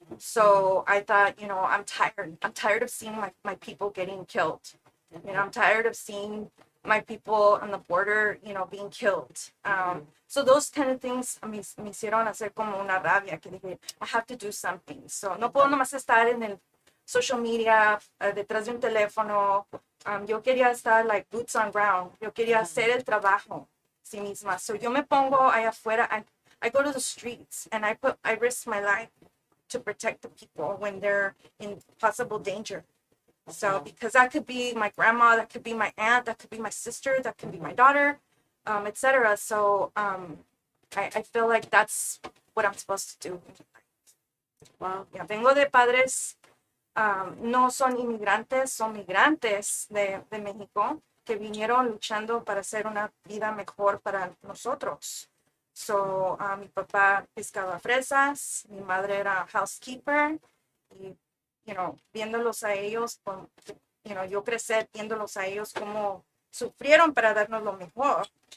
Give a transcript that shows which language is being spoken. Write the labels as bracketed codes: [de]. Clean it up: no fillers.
[en] So I thought, I'm tired of seeing my people getting killed. I'm tired of seeing my people on the border, being killed. So those kind of things [es] me hicieron hacer como una rabia que dije, [en] I have to do something. [es] So no puedo nomás estar en el social media, detrás de un teléfono, yo quería estar [en] like boots on ground. [es] Yo quería hacer el trabajo sí misma. So yo me pongo allá afuera. [en] I go to the streets and I risk my life to protect the people when they're in possible danger. So because that could be my grandma, that could be my aunt, that could be my sister, that could be my daughter, etc. So I feel like that's what I'm supposed to do. Wow. [es] Yeah, vengo de padres, no son inmigrantes, son migrantes de México que vinieron luchando para hacer una vida mejor para nosotros. So, mi papá pescaba fresas, mi madre era housekeeper, y, viéndolos a ellos, yo crecer viéndolos a ellos como sufrieron para darnos lo mejor.